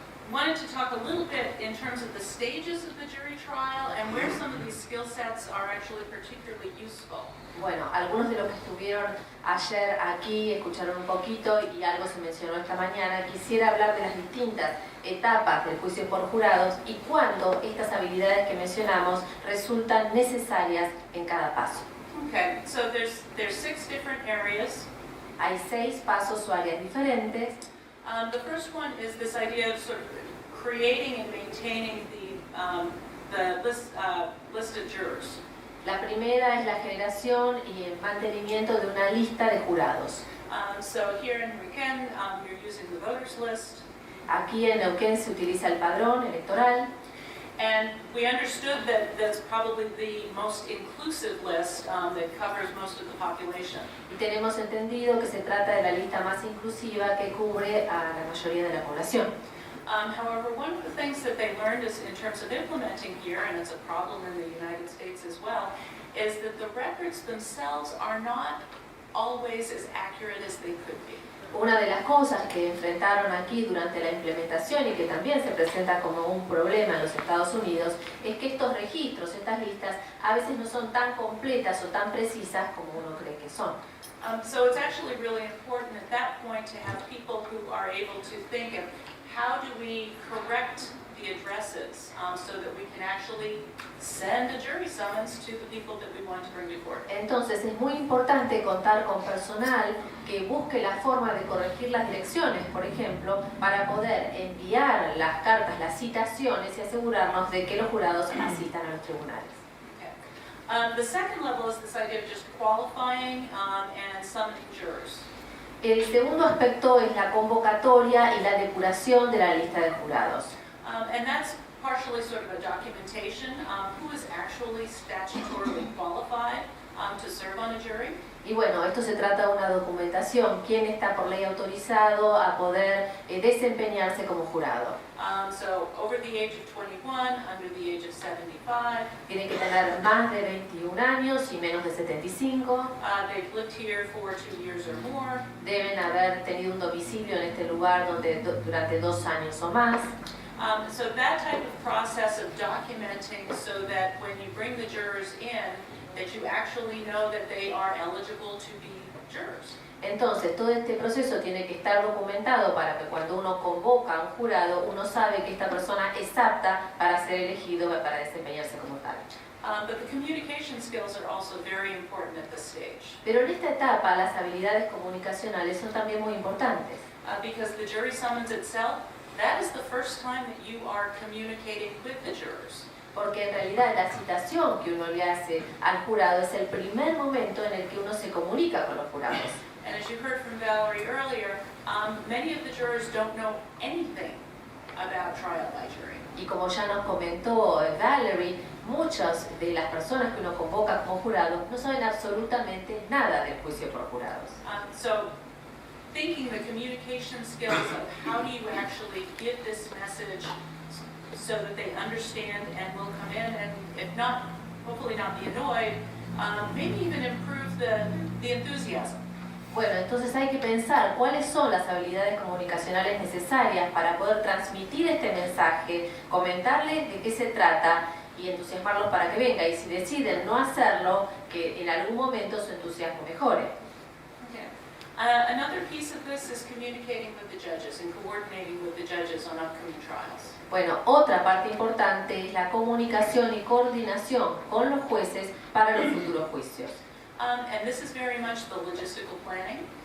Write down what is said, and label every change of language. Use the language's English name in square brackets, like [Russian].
[English] Wanted to talk a little bit in terms of the stages of the jury trial and where some of these skill sets are actually particularly useful. [Spanish] Bueno, algunos de los que estuvieron ayer aquí escucharon un poquito y algo se mencionó esta mañana. Quisiera hablar de las distintas etapas del juicio por jurados y cuándo estas habilidades que mencionamos resultan necesarias en cada paso. [English] Okay, so there's 6 different areas. [Spanish] Hay 6 pasos o áreas diferentes. [English] The first one is this idea of sort of creating and maintaining the list of jurors. [Spanish] La primera es la generación y el mantenimiento de una lista de jurados. [English] So here in Neuquén, you're using the voters list. [Spanish] Aquí en Neuquén se utiliza el padrón electoral. [English] And we understood that that's probably the most inclusive list that covers most of the population. [Spanish] Y tenemos entendido que se trata de la lista más inclusiva que cubre a la mayoría de la población. [English] However, one of the things that they learned is in terms of implementing here, and it's a problem in the United States as well, is that the records themselves are not always as accurate as they could be. [Spanish] Una de las cosas que enfrentaron aquí durante la implementación y que también se presenta como un problema en los Estados Unidos es que estos registros, estas listas, a veces no son tan completas o tan precisas como uno cree que son. [English] So it's actually really important at that point to have people who are able to think of how do we correct the addresses so that we can actually send a jury summons to the people that we want to bring to court. [Spanish] Entonces es muy importante contar con personal que busque la forma de corregir las direcciones, por ejemplo, para poder enviar las cartas, las citaciones y asegurarnos de que los jurados asistan a los tribunales. [English] The second level is this idea of just qualifying and summoning jurors. [Spanish] El segundo aspecto es la convocatoria y la depuración de la lista de jurados. [English] And that's partially sort of a documentation. Who is actually statutorily qualified to serve on a jury? [Spanish] Y bueno, esto se trata de una documentación. ¿Quién está por ley autorizado a poder desempeñarse como jurado? [English] So over the age of 21, under the age of 75. [Spanish] Tienen que tener más de 21 años y menos de 75. [English] They've lived here for 2 years or more. [Spanish] Deben haber tenido un domicilio en este lugar durante 2 años o más. [English] So that type of process of documenting so that when you bring the jurors in, that you actually know that they are eligible to be jurors. [Spanish] Entonces, todo este proceso tiene que estar documentado para que cuando uno convoca a un jurado, uno sabe que esta persona es apta para ser elegido, para desempeñarse como tal. [English] But the communication skills are also very important at this stage. [Spanish] Pero en esta etapa, las habilidades comunicacionales son también muy importantes. [English] Because the jury summons itself, that is the first time that you are communicating with the jurors. [Spanish] Porque en realidad la citación que uno le hace al jurado es el primer momento en el que uno se comunica con los jurados. [English] And as you heard from Valerie earlier, many of the jurors don't know anything about trial by jury. [Spanish] Y como ya nos comentó Valerie, muchas de las personas que uno convoca como jurados no saben absolutamente nada del juicio por jurados. [English] So thinking the communication skills of how do you actually give this message so that they understand and will come in and, if not, hopefully not be annoyed, maybe even improve the enthusiasm. [Spanish] Bueno, entonces hay que pensar cuáles son las habilidades comunicacionales necesarias para poder transmitir este mensaje, comentarles de qué se trata y entusiasmarlos para que venga. Y si deciden no hacerlo, que en algún momento su entusiasmo mejore. [English] Okay. Another piece of this is communicating with the judges and coordinating with the judges on upcoming trials. [Spanish] Bueno, otra parte importante es la comunicación y coordinación con los jueces para los futuros juicios. [English] And this is very much the logistical planning.